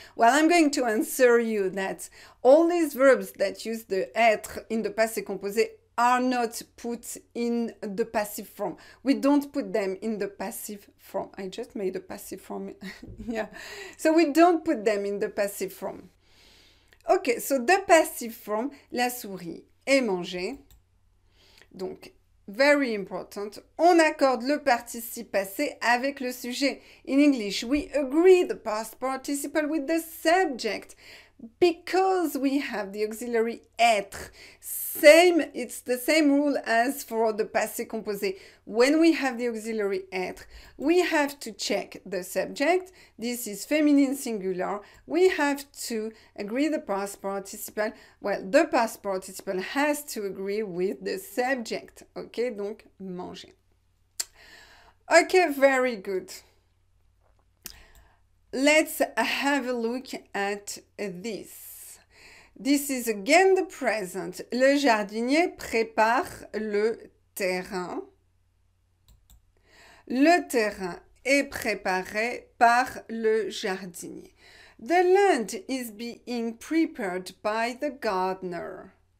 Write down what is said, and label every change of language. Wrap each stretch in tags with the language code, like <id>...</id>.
<en>Well, I'm going to answer you that all these verbs that use the être in the passé composé are not put in the passive form. We don't put them in the passive form. I just made a passive form. Yeah. So we don't put them in the passive form. Okay, so the passive form,</en> <fr>la souris est mangée. Donc,</fr> <en>very important.</en> <fr>On accorde le participe passé avec le sujet.</fr> <en>In English, we agree the past participle with the subject. Because we have the auxiliary être, it's the same rule as for the passé composé. When we have the auxiliary être, we have to check the subject. This is feminine singular. We have to agree the past participle. Well, the past participle has to agree with the subject. Okay, donc manger. Okay, very good. Let's have a look at this. This is again the present.</en> <fr>Le jardinier prépare le terrain. Le terrain est préparé par le jardinier.</fr> <en>The land is being prepared by the gardener.</en>